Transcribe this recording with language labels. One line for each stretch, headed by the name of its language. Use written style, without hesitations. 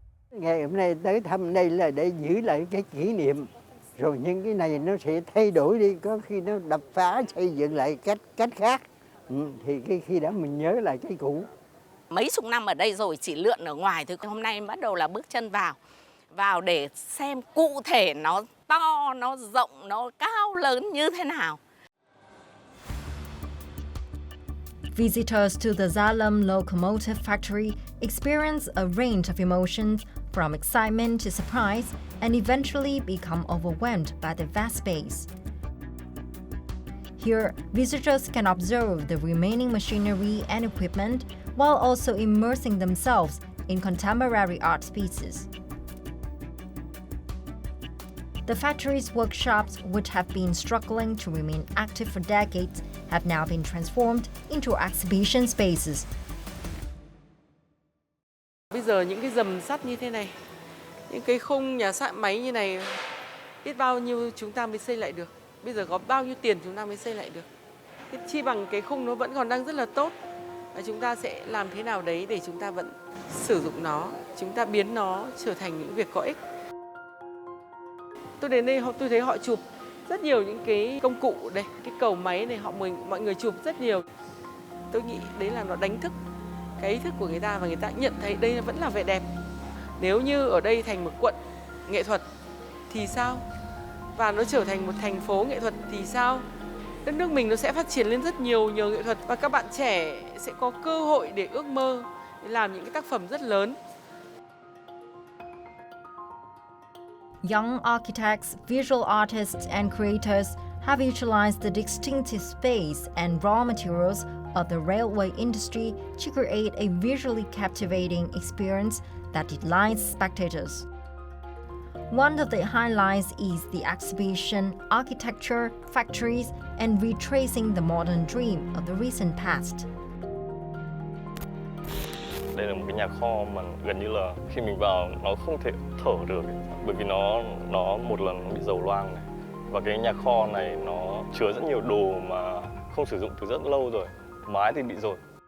Vietnamese: Ngày hôm nay tới thăm đây là để giữ lại cái kỷ niệm, rồi những cái này nó sẽ thay đổi đi, có khi nó đập phá xây dựng lại cách khác, thì khi đó mình nhớ lại cái cũ. Mấy chục năm ở đây rồi chỉ lượn ở ngoài thôi, hôm nay bắt đầu là bước chân vào để xem cụ thể nó to, nó rộng, nó cao lớn như thế nào.
English: Visitors to the Xylem Locomotive Factory experience a range of emotions from excitement to surprise and eventually become overwhelmed by the vast space. Here, visitors can observe the remaining machinery and equipment while also immersing themselves in contemporary art pieces. The factory's workshops, which have been struggling to remain active for decades, have now been transformed into exhibition spaces.
Vietnamese: Bây giờ những cái dầm sắt như thế này, những cái khung nhà xạ máy như này, biết bao nhiêu chúng ta mới xây lại được. Bây giờ có bao nhiêu tiền chúng ta mới xây lại được. Thế chi bằng cái khung nó vẫn còn đang rất là tốt. Và chúng ta sẽ làm thế nào đấy để chúng ta vẫn sử dụng nó, chúng ta biến nó trở thành những việc có ích. Tôi đến đây tôi thấy họ chụp rất nhiều những cái công cụ đây, cái cầu máy này mọi người chụp rất nhiều. Tôi nghĩ đấy là nó đánh thức cái ý thức của người ta và người ta nhận thấy đây vẫn là vẻ đẹp. Nếu như ở đây thành một quận nghệ thuật thì sao? Và nó trở thành một thành phố nghệ thuật thì sao? Đất nước mình nó sẽ phát triển lên rất nhiều nhờ nghệ thuật và các bạn trẻ sẽ có cơ hội để ước mơ, để làm những cái tác phẩm rất lớn.
English: Young architects, visual artists, and creators have utilized the distinctive space and raw materials of the railway industry to create a visually captivating experience that delights spectators. One of the highlights is the exhibition Architecture, Factories, and Retracing the Modern Dream of the Recent Past.
Vietnamese: Đây là một cái nhà kho mà gần như là khi mình vào nó không thể thở được ấy. Bởi vì nó một lần bị dầu loang này. Và cái nhà kho này nó chứa rất nhiều đồ mà không sử dụng từ rất lâu rồi. Mái thì bị dột.